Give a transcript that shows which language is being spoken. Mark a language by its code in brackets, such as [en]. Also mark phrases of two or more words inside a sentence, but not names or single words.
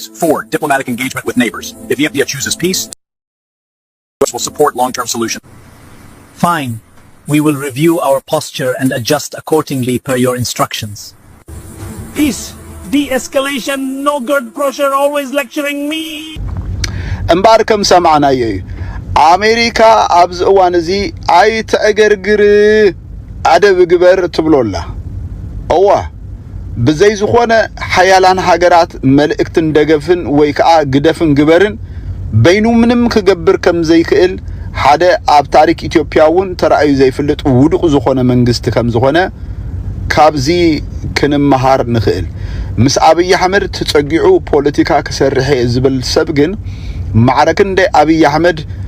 [en] 4, diplomatic engagement with neighbors. If Ethiopia chooses peace, US will support long-term solution. Fine. We will review our posture and adjust accordingly per your instructions. Peace. De-escalation, no GERD pressure, always lecturing me. [ti] እምባር ከም ሰማዕናዮ አሜሪካ ኣብዚ እዋን እዚ አይ ተእገርግር አደብ ግበር ትብሎላ እዋ ብዘይ ዝኾነ ሓያላን ሃገራት መልእክትን ደገፍን ወይ ከዓ ግደፍን ግበርን በይኑ ምንም ክገብር ከም ዘይክእል ሓደ ኣብ ታሪክ ኢትዮጵያውን ተራእዩ ዘይፍልጥ ውድቕ ዝኾነ መንግስቲ ከም ዝኾነ ካብዚ ክንመሃር ንኽእል ምስ አብይ አህመድ ተጸጊዑ ፖለቲካ ከሰርሐ ዝብል ሰብ ግን ማዕረክንደ አብይ አህመድ